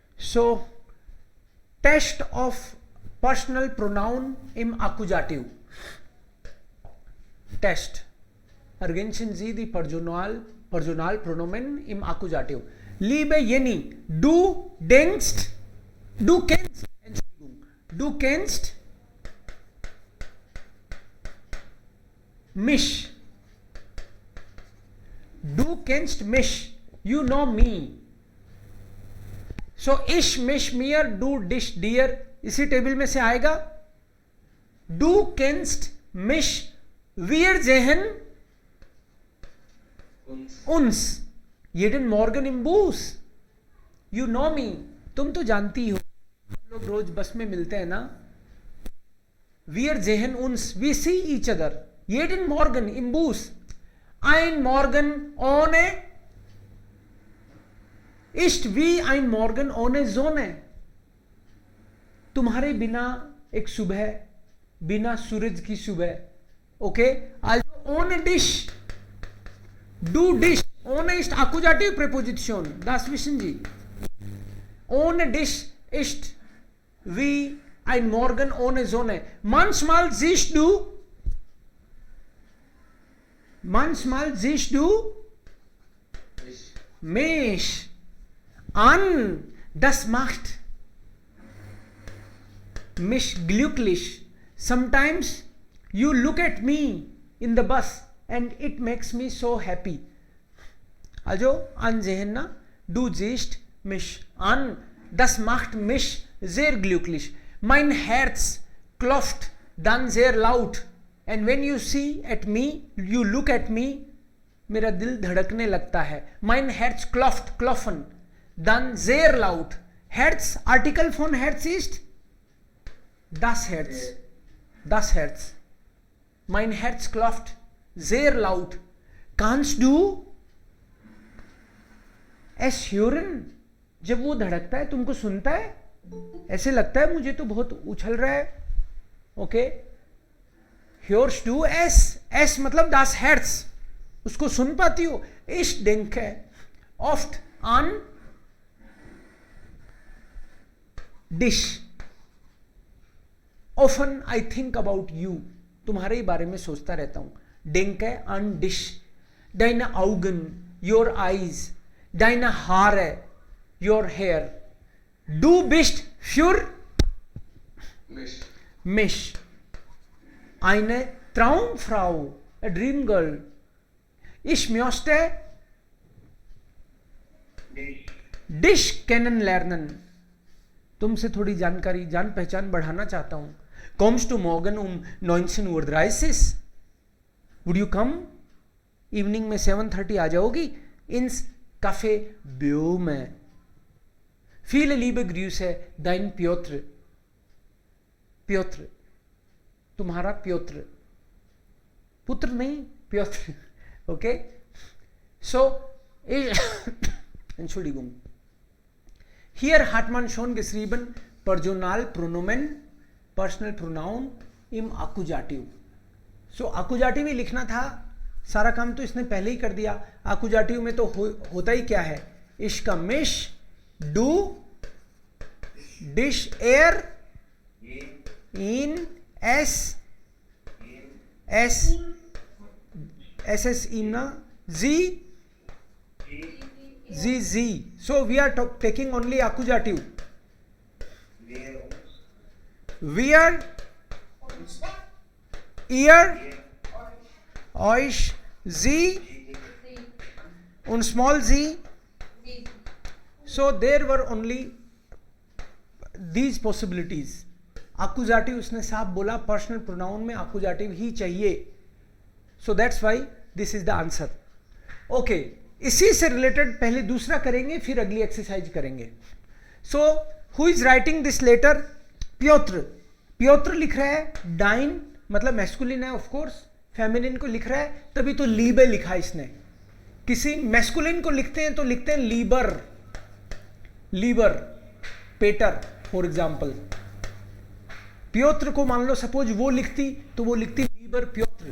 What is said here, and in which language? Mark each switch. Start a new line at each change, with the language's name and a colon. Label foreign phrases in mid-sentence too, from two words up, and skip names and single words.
English: So test of personal pronoun
German: im Akkusativ.
English: Test.
German: Ergänzen Sie die Personalpronomen im Akkusativ. Liebe Jenny, du denkst, du kennst, Entschuldigung, du kennst mich. Du kennst mich.
English: You know me.
German: So ich, mich, mir, du, dich, dir
Hindi: इसी टेबल में से आएगा.
German: Du kennst mich. Wir sehen uns. jeden Morgen im Bus.
English: You know me.
Hindi: तुम तो जानती हो, हम लोग रोज बस में मिलते हैं ना.
German: Wir sehen uns.
English: We see each other.
German: jeden Morgen im Bus. Ein Morgen ohne ist wie ein Morgen ohne Sonne.
Hindi: तुम्हारे बिना एक सुबह बिना सूरज की सुबह. ओके,
German: also ohne dich. Du dich. Ohne ist Akkusativ Präposition. Das wissen Sie. Ohne dich ist wie ein Morgen ohne Sonne. Manchmal siehst du mich an. Das macht mich glücklich.
English: Sometimes you look at me in the bus and it makes me so happy.
German: Also ansehen, na? Du siehst mich an. Das macht mich sehr glücklich. Mein Herz klopft dann sehr laut.
English: And when you see at me, you look at me,
Hindi: मेरा दिल धड़कने लगता है.
German: Mein Herz klopft, klopfen, dann sehr laut. Herz, Artikel von Herz ist das Herz. Das Herz. Mein Herz klopft sehr laut. Kannst du es hören?
Hindi: जब वो धड़कता है तुमको सुनता है? ऐसे लगता है मुझे तो बहुत उछल रहा है. ओके,
German: hörst du es? Es मतलब das Herz.
Hindi: उसको सुन पाती हो?
German: Ich denke oft an dich.
English: Often I think about you.
Hindi: तुम्हारे ही बारे में सोचता रहता हूं.
German: Denke an dich. Deine Augen,
English: your eyes.
German: Deine Haare,
English: your hair.
German: Du bist für mich eine Traumfrau,
English: a dream girl.
German: Ich möchte dich kennenlernen.
Hindi: तुमसे थोड़ी जानकारी, जान पहचान बढ़ाना चाहता हूं.
German: Kommst du morgen 19:30 Uhr?
English: Would you come?
Hindi: इवनिंग में 7:30 आ जाओगी?
German: ins Café Böhme. Viele liebe Grüße, dein Piotr. Piotr.
Hindi: तुम्हारा Piotr. पुत्र नहीं, Piotr. Okay?
German: So, Entschuldigung. Hier hat man schon geschrieben, Personalpronomen,
English: Personal Pronoun
German: im Akkusativ.
Hindi: So, Akkusativ ही लिखना था. सारा काम तो इसने पहले ही कर दिया. आकुजाटिव में तो होता ही क्या है?
German: ich, mich, du, dich, er, ihn, es, es, ihr, sie, Sie.
English: So we are taking only Akkusativ.
German: wir, ihr, euch, sie und
English: small z. So there were only these possibilities.
Hindi: Accusative उसने साफ बोला,
English: personal pronoun
Hindi: में accusative ही चाहिए.
English: So that's why this is the answer.
Hindi: Okay, इसी से रिलेटेड पहले दूसरा करेंगे, फिर अगली एक्सरसाइज करेंगे.
English: So who is writing this letter?
Hindi: Piotr. Piotr लिख रहा है. Dein मतलब मैस्कुलिन है,
English: of course.
Hindi: फेमिनिन को लिख रहा है, तभी तो लीबे लिखा इसने. किसी मैस्कुलिन को लिखते हैं तो लिखते हैं
German: Lieber, Lieber, Peter
English: for example.
Hindi: प्योत्र को मान लो सपोज वो लिखती तो वो लिखती लीबर प्योत्र.